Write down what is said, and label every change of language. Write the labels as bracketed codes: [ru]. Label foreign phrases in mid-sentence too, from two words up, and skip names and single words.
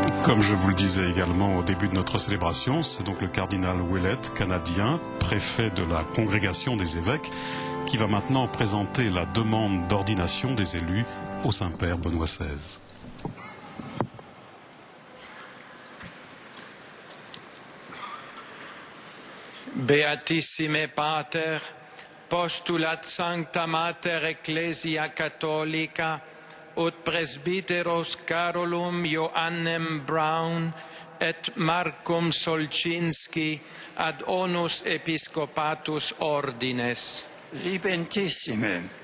[fr] Comme je vous le disais également au début de notre célébration, c'est donc le cardinal Ouellet, canadien, préfet de la congrégation des évêques, qui va maintenant présenter la demande d'ordination des élus au Saint-Père Benoît XVI. [la] Beatissime Pater, postulat Sancta Mater Ecclesia Catholica, ut presbyteros Carolum Joannem Brown et Marcum Solczynski ad onus episcopatus ordines. Libentissime.